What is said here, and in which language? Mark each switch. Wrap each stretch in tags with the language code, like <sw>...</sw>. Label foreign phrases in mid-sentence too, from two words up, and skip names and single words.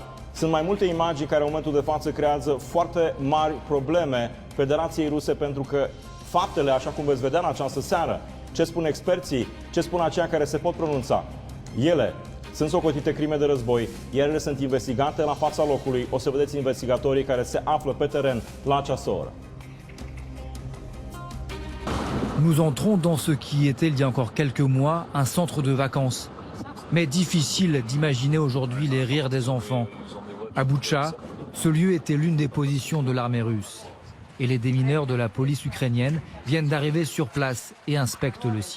<ro>Sunt mai multe imagini care în momentul de față creează foarte mari probleme Federației Ruse, pentru că faptele, așa cum veți vedea în această seară, ce spun experții, ce spun aceia care se pot pronunța, ele sunt socotite crime de război, iar ele sunt investigate la fața locului. O să vedeți investigatorii care se află pe teren la această oră.</ro> <fr>Nous entrons dans ce qui était, il y a encore quelques mois, un centre de vacances. Mais difficile d'imaginer aujourd'hui les rires des enfants. À Boutcha, ce lieu était l'une des positions de l'armée russe. Et les démineurs de la police ukrainienne viennent d'arriver sur place et inspectent le site.</fr>